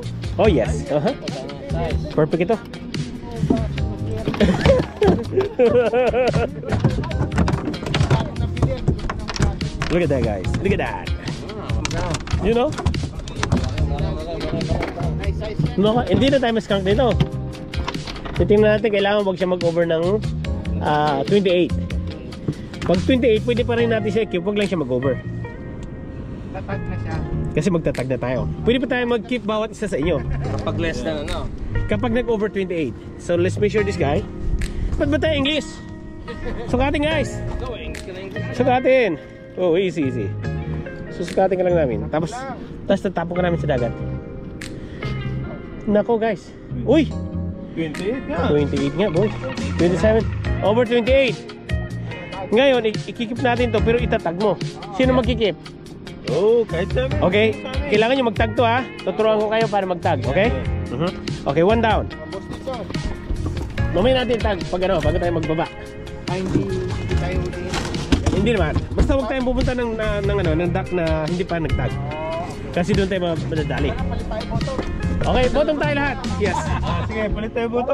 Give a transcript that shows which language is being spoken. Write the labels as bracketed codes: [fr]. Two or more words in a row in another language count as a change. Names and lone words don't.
[en] Oh, yes. [tl] Perfect ito. [en] Look at that, guys. Look at that. You know? No, [tl] hindi na tayo mas-skunk dito. Titingnan natin, kailangan wag siya mag-over ng 28. Pag 28, pwede pa rin natin siya i-keep. Wag lang siya mag-over. Tatag na siya. Kasi magtatag na tayo. Pwede pa tayo mag-keep bawat isa sa inyo Kapag [en] less than [tl] ano. kapag nag-over 28. [en] So let's measure this guy. [tl] Ba't ba tayo English? Sukatin, guys. Sukatin. Oh, easy. Susukatin ka lang namin. Tapos tatapon ka namin sa dagat. Nako, guys. Uy! 28 nga. 28 nga, boy. 27. Over 28. Ngayon, ikikip natin to pero itatag mo. Sino magkikip? Kahit namin. Okay, kailangan nyo magtag to, ha. Tuturuan ko kayo para magtag, okay? [en] Okay, one down. [tl] Mamaya natin tag pag tayo magbaba. Hindi tayo huliin. Hindi naman. Basta huwag tayong pupunta ng dock na hindi pa nagtag. Kasi doon tayo madadali. Okay, bottom tayo lahat. Yes. Sige, palit tayo buto.